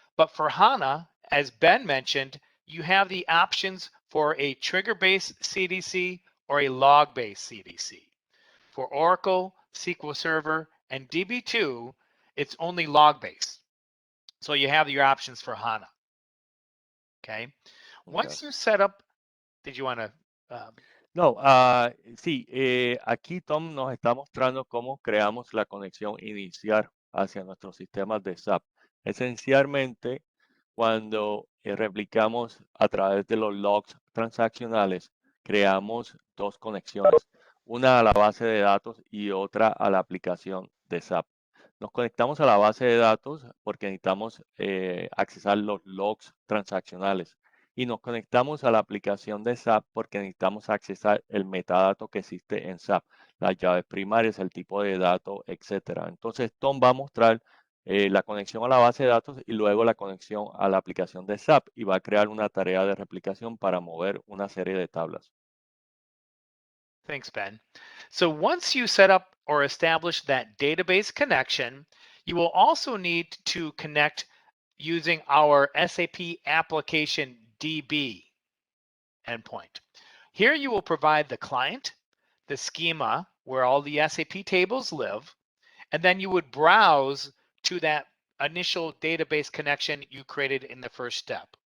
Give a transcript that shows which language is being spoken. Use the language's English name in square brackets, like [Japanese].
[English] But for HANA, as Ben mentioned, you have the options for a trigger-based CDC or a log-based CDC. For Oracle, SQL Server, and DB2, it's only log-based. So you have your options for HANA. Okay. Once you set up, did you want to? [Spanish] No, sí, aquí Tom nos está mostrando cómo creamos la conexión inicial hacia nuestros sistemas de SAP. Esencialmente, cuando replicamos a través de los logs transaccionales, creamos dos conexiones, una a la base de datos y otra a la aplicación de SAP. Nos conectamos a la base de datos porque necesitamos accesar los logs transaccionales y nos conectamos a la aplicación de SAP porque necesitamos accesar el metadato que existe en SAP, las llaves primarias, el tipo de dato, etcétera. Entonces, Tom va a mostrar la conexión a la base de datos y luego la conexión a la aplicación de SAP y va a crear una tarea de replicación para mover una serie de tablas. [English] Thanks, Ben. So once you set up or establish that database connection, you will also need to connect using our SAP application DB endpoint. Here you will provide the client, the schema where all the SAP tables live, and then you would browse to that initial database connection you created in the first step.